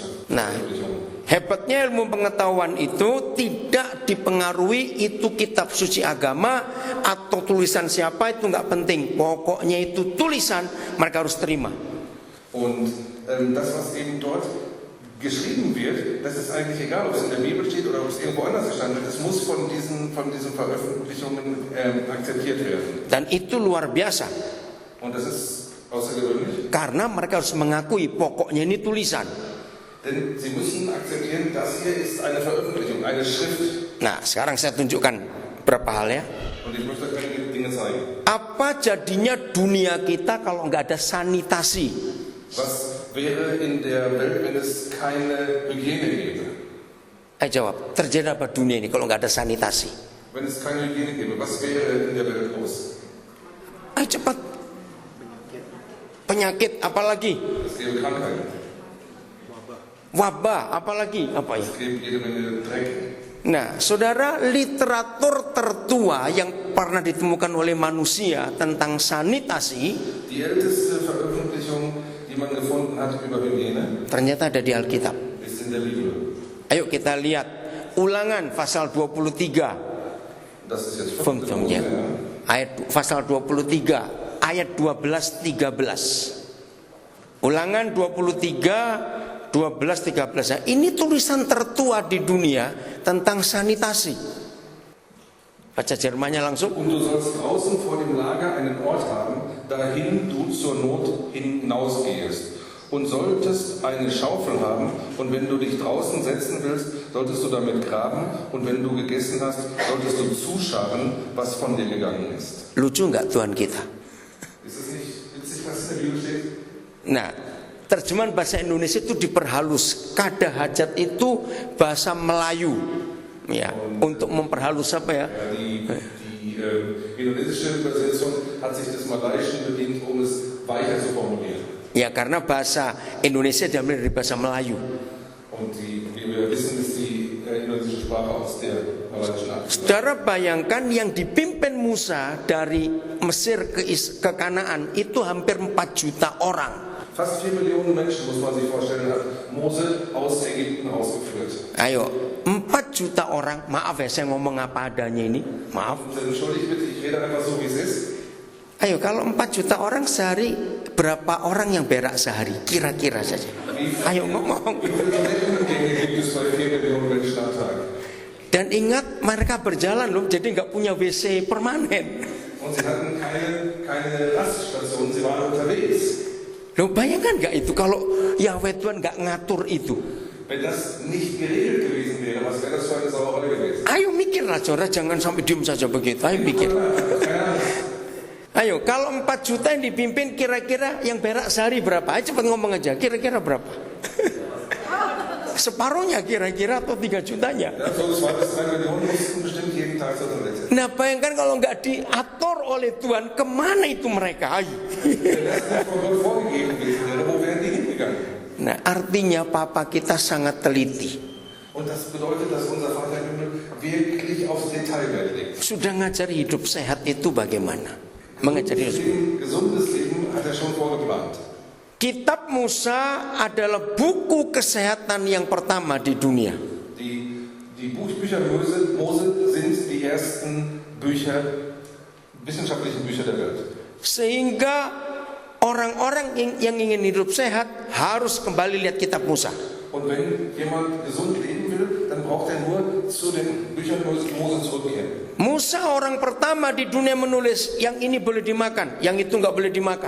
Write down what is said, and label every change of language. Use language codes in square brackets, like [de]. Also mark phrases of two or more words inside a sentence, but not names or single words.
[id] Nah, hebatnya ilmu pengetahuan itu tidak dipengaruhi itu kitab suci agama atau tulisan siapa, itu nggak penting. Pokoknya itu tulisan, mereka harus terima. [de] Und das, was eben dort geschrieben wird, das ist eigentlich egal, ob es in der Bibel steht oder ob es irgendwo anders gestanden wird. Es muss von diesen Veröffentlichungen akzeptiert werden. [id] Dan itu luar biasa. [de] Und das ist außergewöhnlich. [id] Karena mereka harus mengakui pokoknya ini tulisan. [de] Denn sie müssen akzeptieren, das hier ist eine Veröffentlichung, eine Schrift. [id] Nah, sekarang saya tunjukkan beberapa hal ya. [de] Und ich möchte euch einige Dinge zeigen. [id] Apa jadinya dunia kita kalau nggak ada sanitasi? [de] Was wäre in der Welt, wenn es keine Hygiene gäbe? [id] Ayo jawab, terjadi apa dunia ini kalau nggak ada sanitasi? [de] Wenn es keine Hygiene gäbe, was wäre in der Welt los? [id] Ayo cepat. Penyakit, apalagi? [de] Es gäbe Krankheiten. [id] Wabah, apalagi? Apa ya? [de] Es gäbe jede Menge Dreck. [id] Nah, saudara, literatur tertua yang pernah ditemukan oleh manusia tentang sanitasi [de] Die älteste Veröffentlichung, die man gefunden hat über Hygiene, [id] ternyata ada di Alkitab. [de] ist in der Bibel. [id] Ayo kita lihat Ulangan pasal 23. [de] Das ist jetzt 5. [id] Fungsinya. [de] Mose, ja. [id] Ayat pasal 23 ayat 12-13. Ulangan 23 12-13. Nah, ini tulisan tertua di dunia tentang sanitasi. Baca Jermannya langsung. [de] Und du sollst draußen vor dem Lager einen Ort haben, dahin du zur Not hinausgehst. Und solltest eine Schaufel haben, und wenn du dich draußen setzen willst, solltest du damit graben, und wenn du gegessen hast, solltest du zuscharren, was von dir gegangen ist. [id] Lucu nggak Tuhan kita? [de] Ist es nicht witzig, was in der Bibel steht? [id] Nah, terjemahan bahasa Indonesia itu diperhalus. Kada hajat itu bahasa Melayu, ya, untuk memperhalus apa ya? [de] Die indonesische Übersetzung hat sich des Malaiischen bedient, um es weicher zu formulieren. [id] Ya, karena bahasa Indonesia diambil dari bahasa Melayu. [de] Und wir wissen, dass die indonesische Sprache aus der arabischen Afrika. [id] Saudara bayangkan yang dipimpin Musa dari Mesir ke Kanaan itu hampir 4 juta orang. [de] Fast 4 Millionen Menschen, muss man sich vorstellen, hat Mose aus Ägypten ausgeführt. [id] Ayo, 4 juta orang. Maaf ya, saya ngomong apa adanya ini. Maaf. [de] Entschuldigt bitte, ich rede einfach so, wie es ist. [id] Ayo, kalau 4 juta orang sehari, berapa orang yang berak sehari? Kira-kira saja. Ayo ngomong. [de] Wie viele Toilettengänge gibt es bei 4 Millionen Menschen am Tag? [id] Dan ingat, mereka berjalan loh, jadi nggak punya WC permanen. [de] Und sie hatten keine Raststation, sie waren unterwegs. [id] Loh, bayangkan nggak itu kalau Yahweh Tuhan nggak ngatur itu? [de] Wenn das nicht geregelt gewesen wäre, was wäre das für eine Sauerei gewesen? [id] Ayo mikirlah saudara, jangan sampai diem saja begitu. Ayo mikir. Ayo, kalau 4 juta yang dipimpin, kira-kira yang berak sehari berapa? Ayo cepat ngomong aja, kira-kira berapa? Separuhnya kira-kira atau 3 jutanya? [de] Ja, so 2 bis 3 Millionen mussten bestimmt jeden Tag zur Toilette. [id] Nah bayangkan kalau nggak diatur oleh Tuhan, kemana itu mereka? Ayo. [de] Wenn das nicht von Gott vorgegeben gewesen wäre, wo wären die hingegangen? [id] Nah artinya Papa kita sangat teliti. [de] Und das bedeutet, dass unser Vater im Himmel wirklich aufs Detailwert legt. [id] Sudah ngajari hidup sehat itu bagaimana? Mengajari hidup. [de] Gesundes Leben hat er schon vorgeplant. [id] Kitab Musa adalah buku kesehatan yang pertama di dunia. [de] Die Bücher Mose sind die ersten Bücher, wissenschaftlichen Bücher der Welt. [id] Sehingga orang-orang yang ingin hidup sehat harus kembali lihat kitab Musa. [de] Und wenn jemand gesund leben will, dann braucht er nur zu den Büchern Mose zurückkehren. [id] Musa orang pertama di dunia menulis yang ini boleh dimakan, yang itu nggak boleh dimakan.